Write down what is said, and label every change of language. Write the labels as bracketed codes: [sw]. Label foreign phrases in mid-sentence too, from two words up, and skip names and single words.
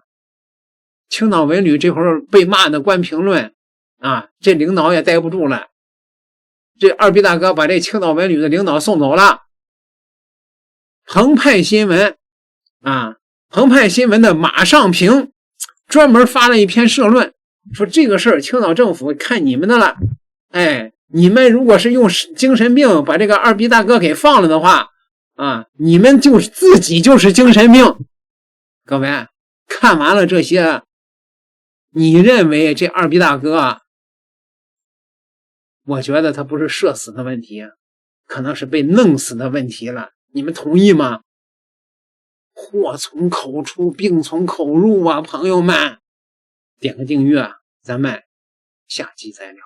[zh] 青島文旅這會兒被罵的關評論啊，這領導也待不住了，這二逼大哥把這青島文旅的領導送走了。澎湃新聞啊，澎湃新聞的馬尚平專門發了一篇社論，說這個事兒青島政府看你們的了，你們如果是用精神病把這個二逼大哥給放了的話啊，你們就是自己就是精神病。各位看完了這些，你認為這二逼大哥，我覺得他不是射死的問題，可能是被弄死的問題了，你們同意嗎？禍從口出，病從口入啊，朋友們，點個訂閱，咱們下期再聊。